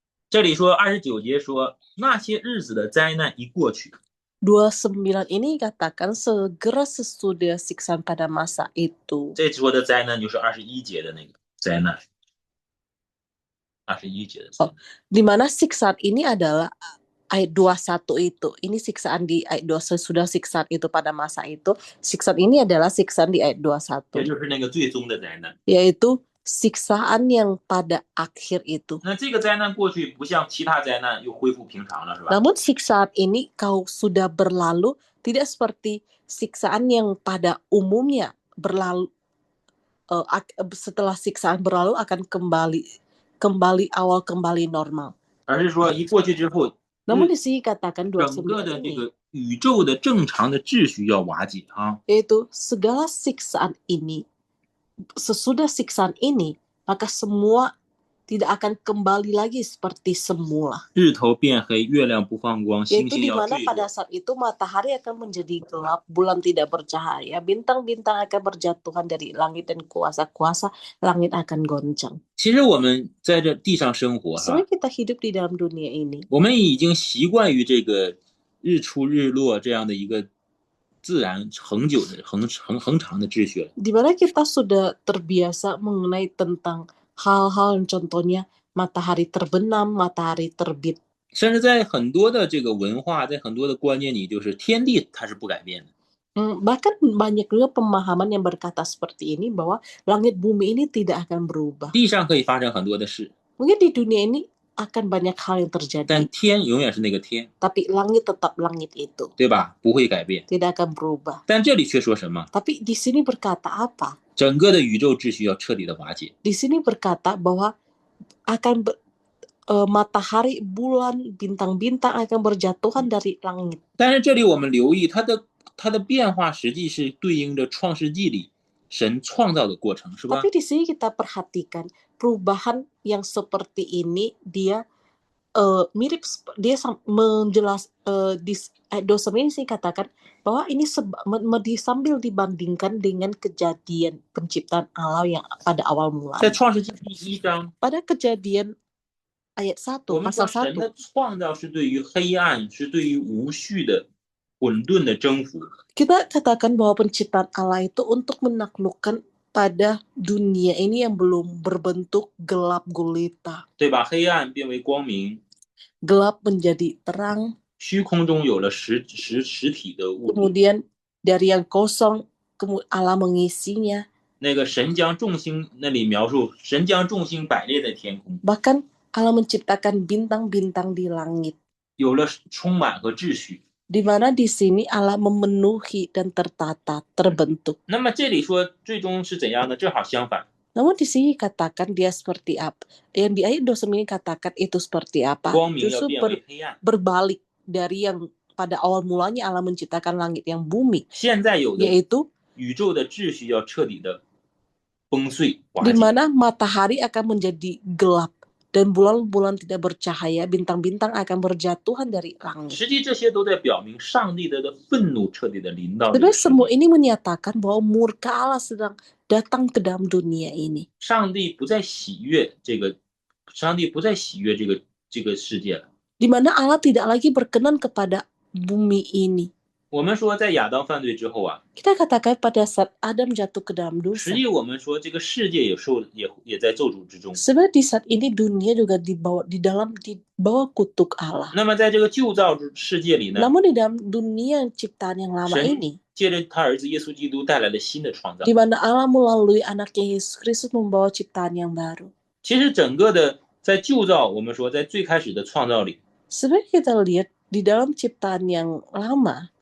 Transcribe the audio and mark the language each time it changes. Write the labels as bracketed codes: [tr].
[zh] 这里说29节说，那些日子的灾难一过去， [id] 29 ini katakan segera sesudah siksaan pada masa itu. [zh] 这说的灾难就是21节的那个灾难。 21节的灾难 [id] Di mana siksaan ini adalah ayat 21 itu. Ini siksaan di ayat 21, sudah siksaan itu pada masa itu. Siksaan ini adalah siksaan di ayat [zh] 也 [id] 21. [zh] 就是那个最终的灾难。 [id] Yaitu siksaan yang pada akhir itu. [zh] 那这个灾难过去，不像其他灾难又恢复平常了，是吧？ [id] Namun siksaan ini kau sudah berlalu, tidak seperti siksaan yang pada umumnya berlalu, setelah siksaan berlalu akan kembali awal, kembali normal. [zh] 而是说一过去之后， [id] Namun di sini katakan [zh] 整个 [id] 29 [zh] 的这 [id] ini, [zh] 个宇宙的正常的秩序要瓦解啊。 [id] yaitu segala siksaan ini, sesudah siksaan ini, maka semua tidak akan kembali lagi seperti semula. [zh] 日头变黑，月亮不放光，星 [id] Yaitu [zh] 星要 [id] mana [zh] 坠 [id] pada [zh] 落。 [id] saat itu matahari akan menjadi gelap, bulan tidak bercahaya, bintang-bintang akan berjatuhan dari langit dan kuasa-kuasa langit akan goncang. [zh] 其实我们在这地上生活 [id] Sebenarnya kita hidup di dalam dunia ini. [zh] 我们已经习惯于这个日出日落这样的一个自然恒久的恒长的秩序了。 [id] Di mana kita sudah terbiasa mengenai tentang hal-hal yang contohnya matahari terbenam, matahari terbit. [zh] 甚至在很多的这个文化，在很多的观念里，就是天地它是不改变的。 [id] Bahkan banyak juga pemahaman yang berkata seperti ini bahwa langit bumi ini tidak akan berubah. [zh] 地上可以发生很多的事， [id] Mungkin di dunia ini akan banyak hal yang [zh] 但 [id] terjadi, [zh] 天永远是那个天， [id] tapi langit tetap langit itu, [zh] 对吧？不会改变。 [id] tidak akan berubah. [zh] 但这里却说什么？ [id] Tapi di sini berkata apa? [zh] 整个的宇宙秩序要彻底的瓦解。 [id] Di sini berkata bahwa akan matahari, bulan, bintang-bintang akan berjatuhan dari langit. [zh] 但是这里我们留意它的变化，实际是对应着创世纪里神创造的过程，是吧？ [id] Tapi di sini kita perhatikan perubahan yang seperti ini dia mirip, dia menjelas di dosa ini sih katakan bahwa ini sambil dibandingkan dengan kejadian penciptaan Allah yang pada awal [zh] 在 [id] mulanya. [zh] 创世纪第1章， [id] Pada kejadian ayat 1, [zh] 我们说 [id] pasal [zh] 神的 [id] 1, [zh] 创造是对于黑暗，是对于无序的混沌的征服。 [id] kita katakan bahwa penciptaan Allah itu untuk menaklukkan pada dunia ini yang belum berbentuk gelap gulita. [zh] 对吧？黑暗变为光明， [id] Gelap menjadi terang, [zh] 虚空中有了实体的物质。 [id] kemudian dari yang kosong Allah mengisinya. [zh] 那个神将众星，那里描述神将众星摆列在天空， [id] Bahkan Allah menciptakan bintang-bintang di langit. [zh] 有了充满和秩序。 [id] Di mana di sini Allah memenuhi dan tertata, terbentuk. [zh] 那么这里说最终是怎样呢？正好相反。 [id] Namun di sini katakan dia seperti apa? Yang di ayat 29 ini katakan itu seperti apa? [zh] 光明要 [id] Justru [zh] 变为黑暗。 [id] berbalik dari yang pada awal mulanya Allah menciptakan langit yang bumi, [zh] 现在有的 [id] yaitu [zh] 宇宙的秩序要彻底的崩碎瓦 [id] di [zh] 解。 [id] mana matahari akan menjadi gelap dan bulan-bulan tidak bercahaya, bintang-bintang akan berjatuhan dari langit. [zh] 实际这些都在表明上帝的愤怒彻底的临到这个 [id] Sebenarnya [zh] 世 [id] semua [zh] 界。 [id] ini menyatakan bahwa murka Allah sedang datang ke dalam dunia ini. [zh] 上帝不再喜悦这个，上帝不再喜悦这个世界了。 [id] Di mana Allah tidak lagi berkenan kepada bumi ini. [zh] 我们说，在亚当犯罪之后啊， [id] Kita katakan pada saat Adam jatuh ke dalam [zh] 实 [id] dosa. [zh] 际我们说这个世界也在咒诅之中。 [id] Sebenarnya di saat ini dunia juga di bawah kutuk Allah. [zh] 那么在这个旧造世界里呢， [id] Namun di dalam dunia ciptaan yang lama [zh] 神 [id] ini, [zh] 借着他儿子耶稣基督带来了新的创造 [id] di。 mana Allah melalui anaknya Yesus Kristus membawa ciptaan yang baru. [zh] 其实整个的在旧造，我们说在最开始的创造里， [id] Sebenarnya kita lihat di dalam ciptaan yang lama,